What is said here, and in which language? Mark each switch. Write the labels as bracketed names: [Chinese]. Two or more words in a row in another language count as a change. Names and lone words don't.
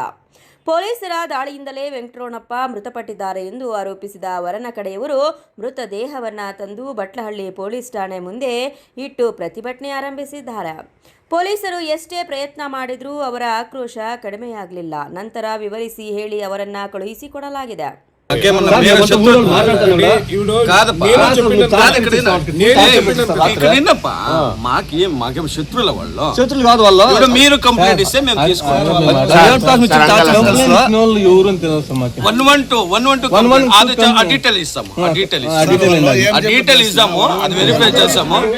[Kannada] ಪೊಲೀಸರ ದಾಳಿಯಿಂದಲೇ ವೆಂಕಟರಮಣಪ್ಪ ಮೃತಪಟ್ಟಿದ್ದಾರೆ ಎಂದು ಆರೋಪಿಸಿದ ವರನ ಕಡೆಯವರು ಮೃತದೇಹವನ್ನು ತಂದು ಬಟ್ಲಹಳ್ಳಿ ಪೊಲೀಸ್ ಠಾಣೆ ಮುಂದೆ ಇಟ್ಟು ಪ್ರತಿಭಟನೆ ಆರಂಭಿಸಿದ್ದಾರೆ. ಪೊಲೀಸರು ಎಷ್ಟೇ ಪ್ರಯತ್ನ ಮಾಡಿದರೂ ಅವರ ಆಕ್ರೋಶ ಕಡಿಮೆಯಾಗಲಿಲ್ಲ. ನಂತರ ವಿವರಿಸಿ ಹೇಳಿ ಅವರನ್ನ ಕಳುಹಿಸಿಕೊಡಲಾಗಿದೆ. [Telugu] మాకేం శత్రువుల వాళ్ళు మీరు కంప్లైంట్ ఇస్తే మేము తీసుకుంటాం. 112 డీటెయిల్ ఇస్తాము, డీటెయిల్ ఇస్తాము, అది వెరిఫై చేస్తాము.